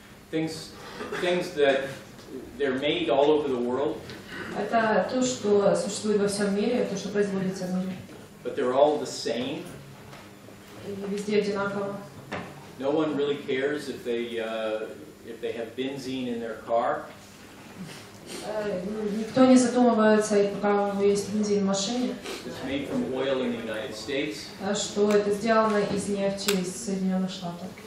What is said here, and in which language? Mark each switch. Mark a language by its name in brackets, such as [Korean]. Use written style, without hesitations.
[English] things that they're made all over the world, [Russian] Это то, что существует во всем мире, то, что производится в мире. [English] but they're all the same. [Russian] И везде одинаково. [English] No one really cares if they have benzene in their car. [Russian] Никто не задумывается, и пока у него есть бензин в машине, [English] It's made from oil in the United States, [Russian] что это сделано из нефти из Соединенных Штатов,